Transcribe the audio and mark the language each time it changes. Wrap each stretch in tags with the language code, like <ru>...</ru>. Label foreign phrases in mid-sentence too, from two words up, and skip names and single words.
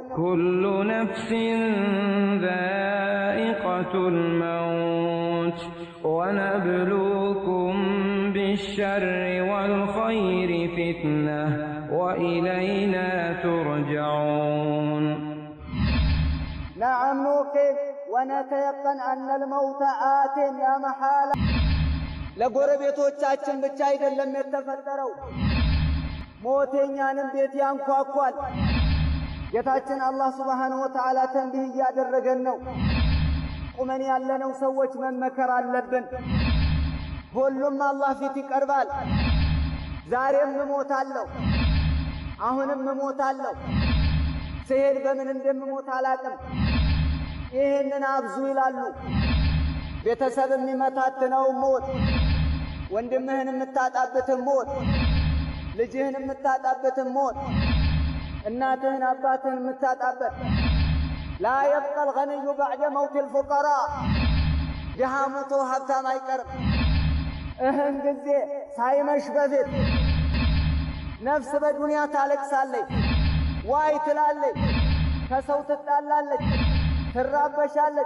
<ar>كل نفس ذائقة الموت ونبلوكم بالشر والخير فتنة وإلينا ترجعون. نعم نوقن ونتيقن أن الموت آت لا محالة</ar> <am>ለጎረቤቶቻችን ብቻ አይደለም የተፈጠረው ሞተኛንም ቤት ያንኳኳል ጌታችን አላህ</am> <ar>سبحانه و</ar> <am>Ta'ala ተንቢህ ያደረገን ነው ቁመን ያለነው ሰዎች መመከር አለብን ሁሉም አላህ ፊት ይቀርባል ዛሬም እሞታለሁ አሁንም እሞታለሁ ሲሄድ በምን እንደምሞት አላቅም ይሄንን አብዙ ይላሉ ቤተሰብ የሚመታተነው ሞት ወንድምህን የምታጣበት ሞት ልጅህን የምታጣበት ሞት እናትህን አባትህን የምታጣበት</am> <ar>لا يبقى الغني بعد موت الفقراء جهامته</ar> <am>ሀብታም አይቀርም እህን ጊዜ ሳይመሽ በፊት ነፍስ በዱንያ ታለቅሳለች ዋይ ትላለች ከሰው ትጣላለች ትራበሻለች</am>